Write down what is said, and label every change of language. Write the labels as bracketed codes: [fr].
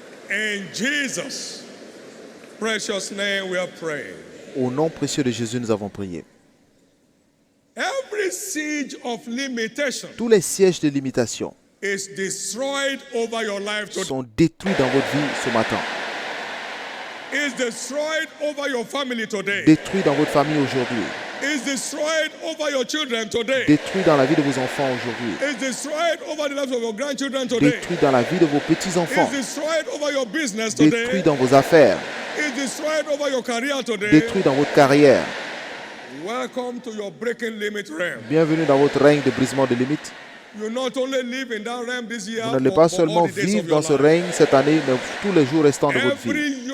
[en] In Jesus' precious name we are praying. [fr] Au nom précieux de Jésus, nous avons prié. [en] Every siege of limitation [fr] Tous les sièges de limitation [en] is destroyed over your life today. [fr] Sont détruits dans votre vie ce matin. [en] Is destroyed over your family today. [fr] Détruits dans votre famille aujourd'hui. [en] Is destroyed over your children today. [fr] Détruits dans la vie de vos enfants aujourd'hui. [en] Is destroyed over the lives of your grandchildren today. [fr] Détruits dans la vie de vos petits-enfants. [en] Is destroyed over your business today. [fr] Détruits dans vos affaires. [en] Is destroyed over your career today. [fr] Détruits dans votre carrière. [en] Welcome to your breaking limit realm. [fr] Bienvenue dans votre règne de brisement de limites. [en] You not only live in that realm this year, [fr] vous n'allez pas seulement vivre dans ce règne cette année, mais tous les jours restants de votre vie.